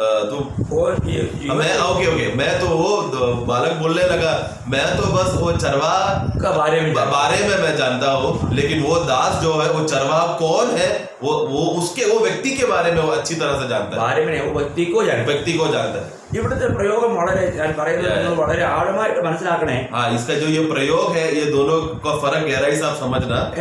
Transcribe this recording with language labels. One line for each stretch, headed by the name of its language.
Hindi: तो मैं तो वो बालक बोलने लगा, मैं तो बस वो चरवाहा का बारे में मैं जानता हूँ, लेकिन वो दास जो है वो चरवाहा कौन है वो व्यक्ति के बारे में वो अच्छी तरह से जानता है, व्यक्ति को जानता है।
Malayalam: ഇവിടുത്തെ പ്രയോഗം വളരെ ഞാൻ പറയുന്നത് വളരെ ആഴമായിട്ട് മനസ്സിലാക്കണേ.
Hindi: हाँ, इसका जो ये प्रयोग है ये दोनों का फर्क गहराई से आप समझना।